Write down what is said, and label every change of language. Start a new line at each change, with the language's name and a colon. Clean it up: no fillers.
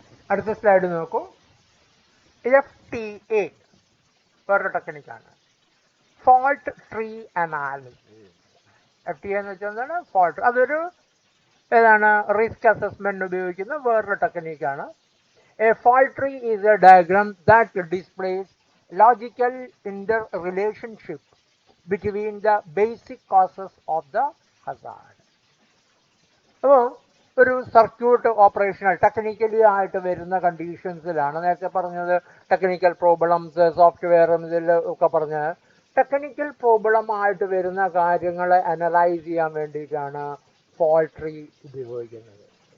Malayalam: അടുത്ത സ്ലൈഡ് നോക്കൂ. FTA വേറൊരു ടെക്നിക്കാണ്, ഫോൾട്ട് ട്രീ അനാലിസിസ്. FTA എന്ന് വെച്ചാൽ എന്താണ്? ഫോൾട്ട്. അതൊരു ഏതാണ്? റിസ്ക് അസസ്മെന്റ് ഉപയോഗിക്കുന്ന വേറൊരു ടെക്നിക്കാണ്.
English: A fault tree is a diagram that displays logical interrelationship between the basic causes of the hazard.
Malayalam: അപ്പോൾ ഒരു സർക്യൂട്ട് ഓപ്പറേഷണൽ ടെക്നിക്കലി ആയിട്ട് വരുന്ന കണ്ടീഷൻസിലാണ്. നേരത്തെ പറഞ്ഞത് ടെക്നിക്കൽ പ്രോബ്ലംസ്, സോഫ്റ്റ്വെയറും ഇതിൽ ഒക്കെ പറഞ്ഞ ടെക്നിക്കൽ പ്രോബ്ലം ആയിട്ട് വരുന്ന കാര്യങ്ങളെ അനലൈസ് ചെയ്യാൻ വേണ്ടിയിട്ടാണ് ഫോൾട്ട് ട്രീ ഉപയോഗിക്കുന്നത്.